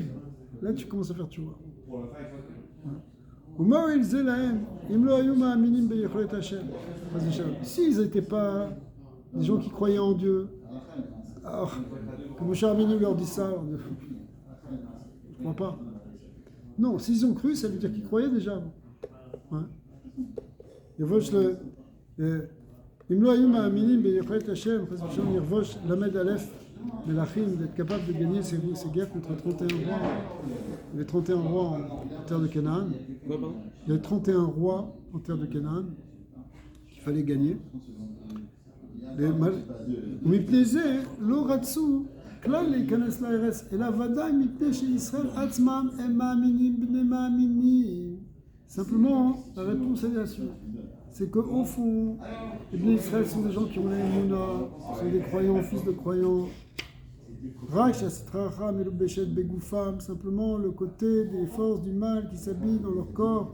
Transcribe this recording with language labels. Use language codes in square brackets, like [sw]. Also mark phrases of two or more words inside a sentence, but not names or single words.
[fr] Là, tu commences à faire tu vois. S'ils n'étaient pas des gens qui croyaient en Dieu, alors que Moshe Rabbeinu leur dit ça, je ne crois pas. Non, s'ils ont cru, ça veut dire qu'ils croyaient déjà avant. [he] אם לא היו מאמינים ביכולת השם, חס ושלום ירבוש למד א' מלכים, [fr] d'être capable de gagner ces guerres contre 31 rois. Il y avait 31 rois en terre de Canaan. Il y avait 31 rois en terre de Canaan qu'il fallait gagner. [he] ומפני זה לא רצו כלל להיכנס לארץ, אלא ודאי מפני שישראל עצמם הם מאמינים בני מאמינים. [fr] Simplement, la réponse est là-dessus. C'est qu'au fond, les Bnei Israël sont des gens qui ont l'émouna, sont des croyants, fils de croyants. Simplement le côté des forces du mal qui s'habillent dans leur corps.